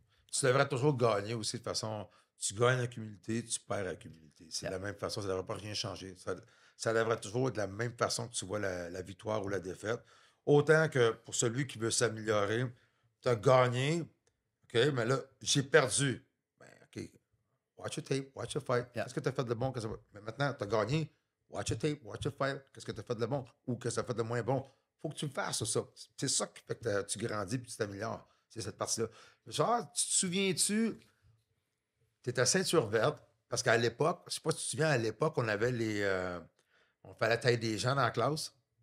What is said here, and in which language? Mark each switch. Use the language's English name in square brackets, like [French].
[French] Tu devrais toujours gagner aussi de façon. Tu gagnes avec humilité, tu perds avec humilité. C'est de la même façon, ça ne devrait pas rien changer. Ça devrait toujours être de la même façon que tu vois la victoire ou la défaite. Autant que pour celui qui veut s'améliorer, tu as gagné, OK, mais là, j'ai perdu. [English] Ben, OK, watch your tape, watch your fight. Yeah. [French] Qu'est-ce que tu as fait de bon? Mais maintenant, tu as gagné, [English] watch your tape, watch your fight. [French] Qu'est-ce que tu as fait de bon ou qu'est-ce que tu as fait de moins bon? Faut que tu le fasses, ça. C'est ça qui fait que tu grandis et tu t'améliores. C'est cette partie-là. Genre, tu te souviens-tu, tu étais ceinture verte, parce qu'à l'époque, je sais pas si tu te souviens, à l'époque, on avait on fallait tailler des gens dans la classe.